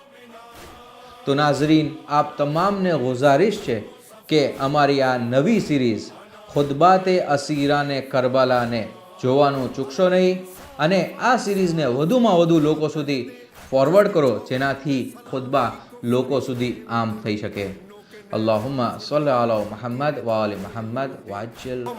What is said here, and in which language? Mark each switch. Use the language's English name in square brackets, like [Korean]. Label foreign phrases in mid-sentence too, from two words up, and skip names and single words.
[Gujarati] તો નાઝરીન, આપ તમામને ગુઝારિશ છે કે અમારી આ નવી સિરીઝ ખુતબાતે અસીરાને કરબલાને જોવાનું ચૂકશો નહીં અને આ સિરીઝને વધુમાં વધુ લોકો સુધી ફોરવર્ડ કરો, જેનાથી ખુતબા લોકો સુધી આમ થઈ શકે. [Arabic] اللهم صل على محمد وآل محمد وعجل